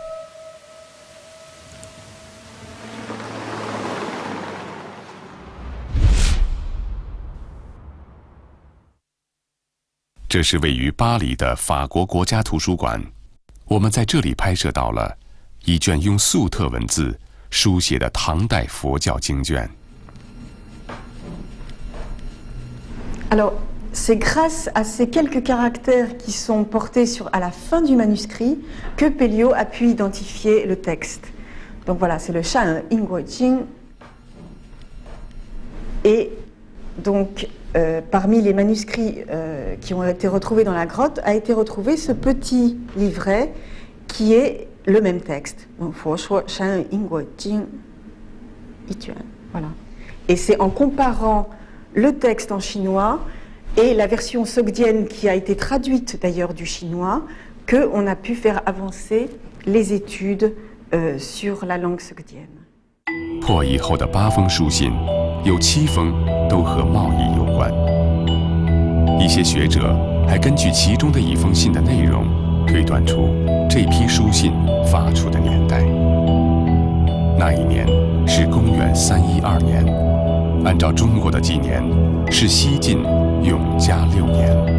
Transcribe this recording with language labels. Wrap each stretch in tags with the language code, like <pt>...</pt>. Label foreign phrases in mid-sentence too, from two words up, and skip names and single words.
<zh>这是位于巴黎的法国国家图书馆，我们在这里拍摄到了一卷用粟特文字书写的唐代佛教经卷。</zh> <fr>Alors, c'est grâce à ces quelques caractères qui sont portés à la fin du manuscrit que Pelliot a pu identifier le texte. Donc voilà, c'est le Shan Ingguojing. Et donc, parmi les manuscrits qui ont été retrouvés dans la grotte, a été retrouvé ce petit livret qui est le même texte. Donc,</fr> <zh>佛说山因果经一卷,</zh> <fr>voilà. Et c'est en comparant le texte en chinois et la version sogdienne qui a été traduite d'ailleurs du chinois qu'on a pu faire avancer les études sur la langue sogdienne.</fr> <zh>破译后的8封书信，有7封都和贸易有关。一些学者还根据其中的1封信的内容，推断出这批书信发出的年代。那一年是公元312年，按照中国的纪年是西晋永嘉6年。</zh>